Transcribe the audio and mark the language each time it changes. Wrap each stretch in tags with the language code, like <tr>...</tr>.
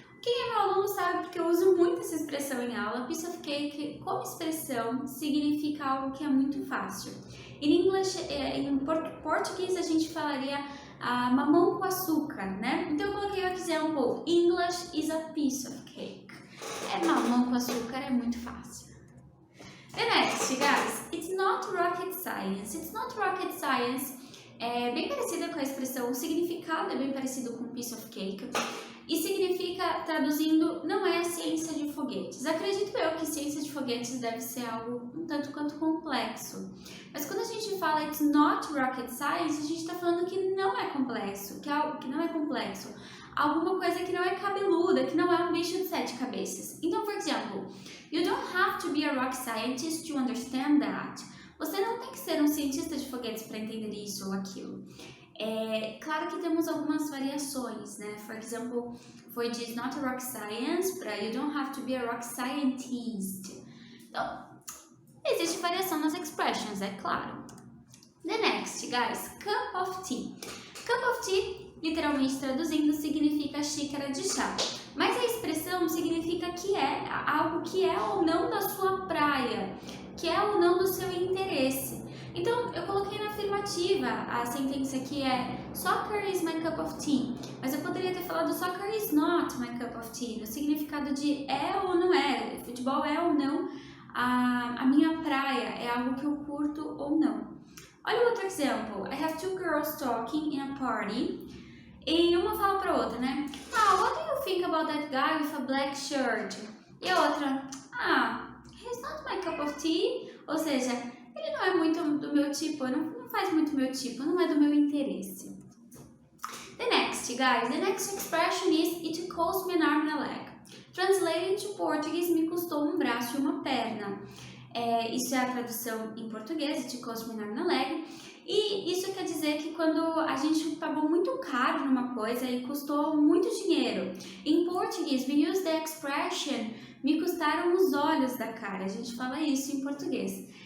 <pt>Quem é meu aluno sabe porque eu uso muito essa expressão em aula. Piece of cake, como expressão, significa algo que é muito fácil. Em português a gente falaria mamão com açúcar, né? Então eu coloquei o</pt> <en>example, English is a piece of cake.</en> <pt>Mamão com açúcar é muito fácil.</pt> <en>The next, guys, it's not rocket science. It's not rocket science</en> <pt>é bem parecida com a expressão, o significado é bem parecido com piece of cake. E significa, traduzindo, não é a ciência de foguetes. Acredito eu que ciência de foguetes deve ser algo um tanto quanto complexo. Mas quando a gente fala</pt> <en>it's not rocket science,</en> <pt>a gente está falando que não é complexo, que é algo que não é complexo. Alguma coisa que não é cabeluda, que não é um bicho de 7 cabeças. Então, por exemplo,</pt> <en>you don't have to be a rocket scientist to understand that.</en> <pt>Você não tem que ser um cientista de foguetes para entender isso ou aquilo. Claro que temos algumas variações, né?</pt> <en>For example,</en> <pt>foi de it's not a rocket science para you don't have to be a rocket scientist. Então, existe variação nas expressions, é claro.</pt> <en>The next, guys, cup of tea. Cup of tea,</en> <pt>literalmente traduzindo, significa xícara de chá. Mas a expressão significa que é algo que é ou não da sua praia, que é ou não do seu interesse. Então, eu coloquei na afirmativa a sentença que é</pt> <en>soccer is my cup of tea,</en> <pt>mas eu poderia ter falado</pt> <en>soccer is not my cup of tea,</en> <pt>no significado de é ou não é, futebol é ou não a minha praia, é algo que eu curto ou não. Olha o outro exemplo,</pt> <en>I have two girls talking in a party,</en> <pt>e uma fala para outra, né?</pt> <en>What do you think about that guy with a black shirt?</en> <pt>E a outra,</pt> <en>he's not my cup of tea,</en> <pt>ou seja, ele não é muito do meu tipo, não faz muito meu tipo, não é do meu interesse.</pt> <en>The next, guys, the next expression is it cost me an arm and a leg. Translated to Portuguese,</en> <pt>me custou um braço e uma perna. Isso é a tradução em português,</pt> <en>it cost me an arm and a leg.</en> <pt>E isso quer dizer que quando a gente pagou muito caro numa coisa e custou muito dinheiro. Em português,</pt> <en>we use the expression</en> <pt>me custaram os olhos da cara. A gente fala isso em português.</pt>